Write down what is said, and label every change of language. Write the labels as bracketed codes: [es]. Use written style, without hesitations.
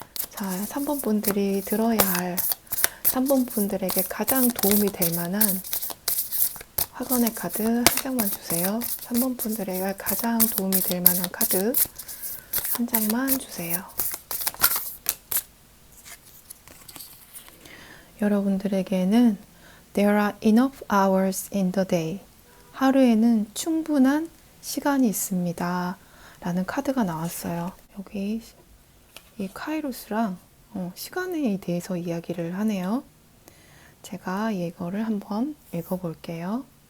[ko] 자, 3번 분들이 들어야 할 3번 분들에게 가장 도움이 될 만한 화건의 카드 한 장만 주세요. 3번 분들에게 가장 도움이 될 만한 카드 한 장만 주세요. 여러분들에게는 [en] There are enough hours in the day. [ko] 하루에는 충분한 시간이 있습니다. 라는 카드가 나왔어요. 여기 이 카이로스랑 시간에 대해서 이야기를 하네요. 제가 이거를 한번 읽어볼게요.